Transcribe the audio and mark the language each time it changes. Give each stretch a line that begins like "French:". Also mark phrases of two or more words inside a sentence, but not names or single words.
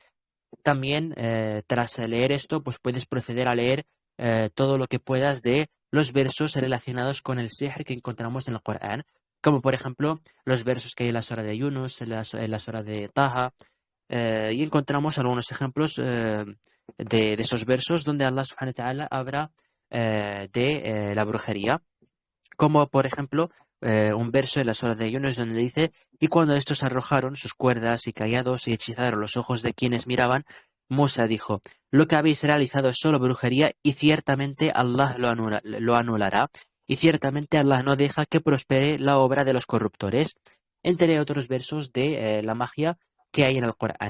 Spanish: También, tras leer esto, pues puedes proceder a leer todo lo que puedas de los versos relacionados con el sihr que encontramos en el Corán, como por ejemplo los versos que hay en la sura de Yunus, en la sura de Taha, y encontramos algunos ejemplos de esos versos donde Allah
Arabic: سبحانه وتعالى
Spanish: habla de la brujería, como por ejemplo un verso en la sura de Yunus donde dice: y cuando estos arrojaron sus cuerdas y callados y hechizaron los ojos de quienes miraban, Musa dijo: lo que habéis realizado es solo brujería, y ciertamente Allah lo anulará, y ciertamente Allah no deja que prospere la obra de los corruptores, entre otros versos de la magia que hay en el Corán.